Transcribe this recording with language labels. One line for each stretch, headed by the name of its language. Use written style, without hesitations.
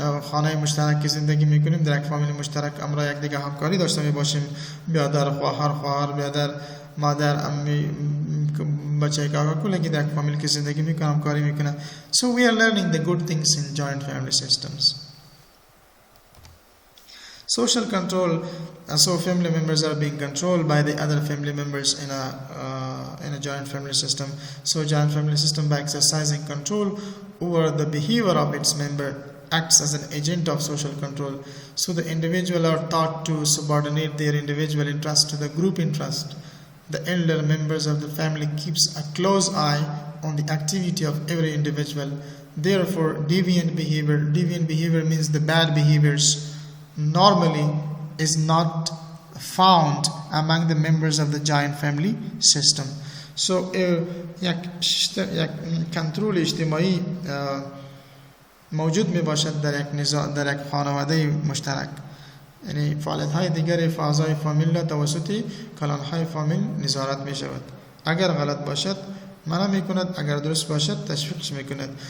Persian: خانه مشترک زندگی میکنیم، در یک فامیل مشترک امرا یک دیگه همکاری داشته باشیم، برادر خواهر برادر مادر امی بچه کاکا کلگی در یک فامیل که زندگی میکنه همکاری میکنه.
English: So we are learning the good things in joint family systems. Social control, so family members are being controlled by the other family members in a joint family system. So joint family system, by exercising control over the behavior of its member, acts as an agent of social control. So the individual are taught to subordinate their individual interest to the group interest. The elder members of the family keeps a close eye on the activity of every individual. Therefore, deviant behavior means the bad behaviors, normally is not found among the members of the joint family system.
Persian: So یک کنترل اجتماعی موجود می باشد در یک خانواده مشترک، یعنی فعالیت های دیگر اعضای فامیل را توسط کلان های فامیل نظارت می شود. اگر غلط باشد منع می کند، اگر درست باشد تشویقش می کند.